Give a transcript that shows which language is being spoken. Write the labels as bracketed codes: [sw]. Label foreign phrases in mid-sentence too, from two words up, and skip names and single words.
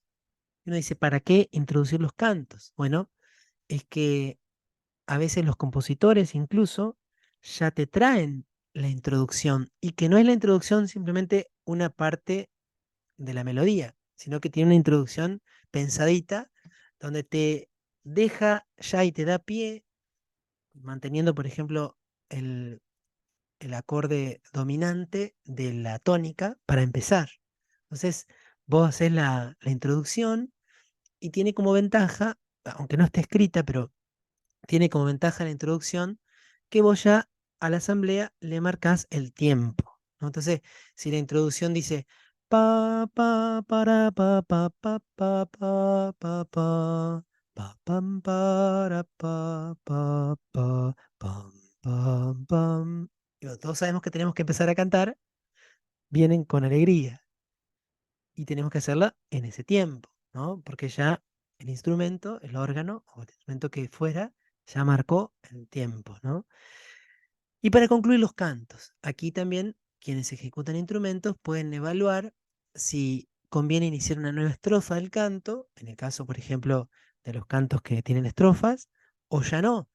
[es] Uno dice, ¿para qué introducir los cantos? Bueno, es que a veces los compositores incluso ya te traen la introducción y que no es la introducción simplemente una parte de la melodía, sino que tiene una introducción pensadita donde te deja ya y te da pie, manteniendo, por ejemplo, el, el acorde dominante de la tónica para empezar. Entonces, vos haces la introducción y tiene como ventaja, aunque no esté escrita, pero tiene como ventaja la introducción que vos ya a la asamblea le marcás el tiempo, ¿no? Entonces, si la introducción dice pa pa para pa pa pam para pa pam pam pam. Digo, todos sabemos que tenemos que empezar a cantar, vienen con alegría y tenemos que hacerla en ese tiempo, ¿no? Porque ya el instrumento, el órgano o el instrumento que fuera, ya marcó el tiempo, ¿no? Y para concluir los cantos, aquí también quienes ejecutan instrumentos pueden evaluar si conviene iniciar una nueva estrofa del canto, en el caso, por ejemplo, de los cantos que tienen estrofas, o ya no.